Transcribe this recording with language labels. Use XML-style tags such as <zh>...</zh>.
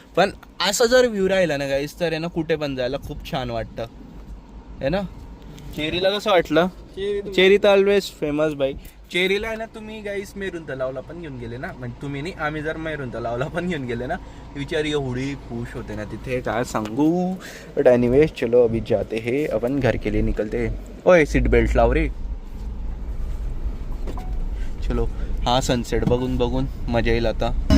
<mr>पण असं जर व्ह्यू राहिला ना गाईस तर आहे ना कुठे पण जायला खूप छान वाटतं है ना. चेरीला कसं वाटलं? चेरी तर ऑलवेज फेमस बाई. चेरीला आहे ना तुम्ही गाईस मेरून तलावला पण घेऊन गेले ना. म्हणजे तुम्ही नाही, आम्ही जर मेरून तलावला पण घेऊन गेले ना, विचार एवढी खुश होते ना तिथे काय सांगू.</mr> <hi>बट एनीवेज चलो अभी जाते हे अपन घर के लिए निकलते.</hi> <mr>ओए सीट बेल्ट लाव रे. चलो हा सनसेट बघून बघून मजा येईल आता.</mr>